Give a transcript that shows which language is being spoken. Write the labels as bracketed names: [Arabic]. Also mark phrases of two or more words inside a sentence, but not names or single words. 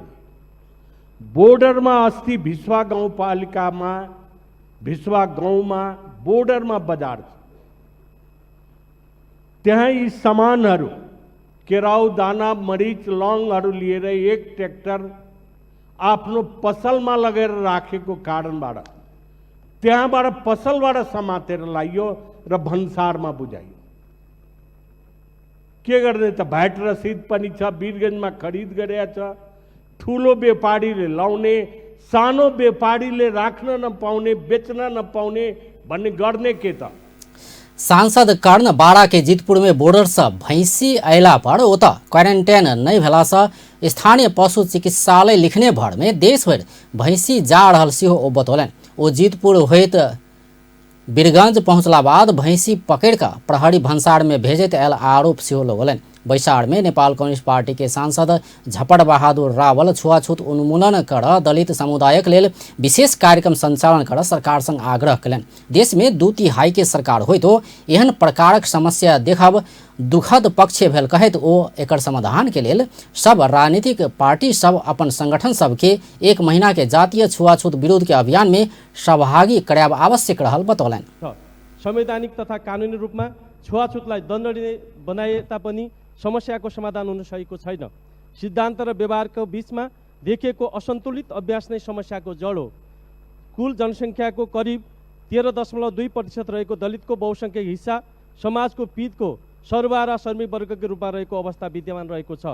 [Nepali] बोर्डरमा अस्ति भिस्वा गाउँपालिकामा भिस्वा गाउँमा बोर्डरमा बजार छ, त्यहाँ यी सामानहरू केराउ, दाना, मरीच, लौङहरू लिएर एक ट्र्याक्टर आफ्नो पसलमा लगेर राखेको कारणबाट त्यहाँबाट पसलबाट समातेर लाइयो र भन्सारमा बुझाइयो। के गर्ने त भ्याट रसिद पनि छ, वीरगञ्जमा खरिद गरेका छ। ठुलो व्यापारीले लाउने, सानो व्यापारीले राख्न नपाउने, बेच्न नपाउने भन्ने गर्ने के त। [Maithili] सांसद कर्ण बाड़ा के जीतपुर में बोर्डर से भैंसी अयला पर ओत क्वारेंटाइन नहीं भेला से स्थानीय पशु चिकित्सालय लिखने भर में देश भर भैंसी जा रहल सेहो ओ बतौलनि। ओ जीतपुर होइत वीरगंज पहुंचला बाद भैंसी पकड़ कर प्रहरी भंसार में भेजत आयल आरोप सेहो लगौलनि। बैसाड़ में नेपाल कम्युनिस्ट पार्टी के सांसद झपट बहादुर रावल छुआछूत उन्मूलन कर दलित समुदायक लेल विशेष कार्यक्रम संचालन कर सरकार संग आग्रह कलन। देश में 2/3 के सरकार होय तो एहन प्रकारक समस्या देखब दुखद पक्ष भेल कहैत ओ एकर समाधान के लेल सब राजनीतिक पार्टी सब अपन संगठन सबके 1 महीना के जातीय छुआछूत विरोध के अभियान में सहभागी करायब आवश्यक रहल बतौलन। [Nepali] संवैधानिक तथा कानुनी रूपमा छुवाछुतलाई दण्डनीय बनाए तापनि समस्याको समाधान हुन सकेको छैन। सिद्धान्त र व्यवहारको बीचमा देखिएको असन्तुलित अभ्यास नै समस्याको जड हो। कुल जनसङ्ख्याको करिब 13.2% रहेको दलितको बहुसङ्ख्यक हिस्सा समाजको पीडको सर्वहारा श्रमिक वर्गको रूपमा रहेको अवस्था विद्यमान रहेको छ।